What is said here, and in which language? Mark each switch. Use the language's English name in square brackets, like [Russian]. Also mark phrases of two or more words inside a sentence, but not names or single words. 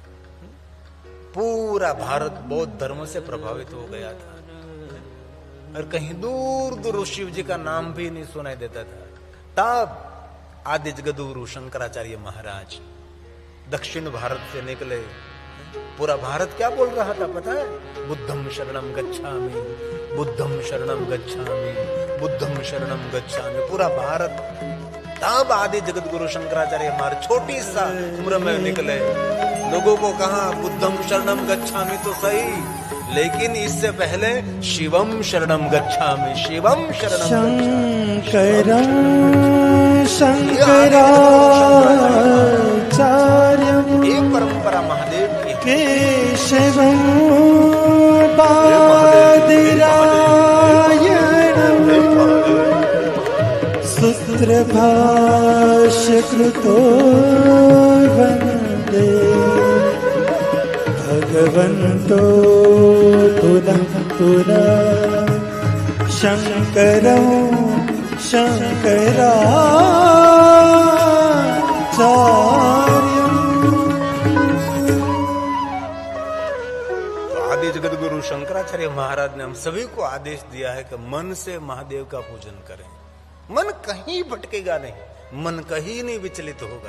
[Hindi] पूरा भारत बौद्ध धर्म से प्रभावित हो गया था और कहीं दूर दूर शिव जी का नाम भी नहीं सुनाई देता था। तब आदि जगत गुरु शंकराचार्य महाराज दक्षिण भारत से निकले। पूरा भारत क्या बोल रहा था पता है? [Pali] बुद्धम शरणम गच्छामि, बुद्धम शरणम गच्छामि, बुद्धम शरणम गच्छामि। [Hindi] पूरा भारत। तब आदि जगत गुरु शंकराचार्य महाराज छोटी सा उम्र में निकले। लोगों को कहा [Pali] बुद्धम शरणम गच्छामि [Hindi] तो सही, लेकिन इससे पहले [Sanskrit] शिवम शरणम गच्छामि, शिवम शरणम शंकरम शंकराचार्यम। [Hindi] ये परंपरा महादेव की। [Sanskrit] केशवम बादरायणम सूत्र भाष्य कृतो वंदे भगवन्तो पुनः पुनः शंकरं शंकराचार्यम्। [Hindi] आदि जगत गुरु शंकराचार्य महाराज ने हम सभी को आदेश दिया है कि मन से महादेव का पूजन करें। मन कहीं भटकेगा नहीं, मन कहीं नहीं विचलित होगा।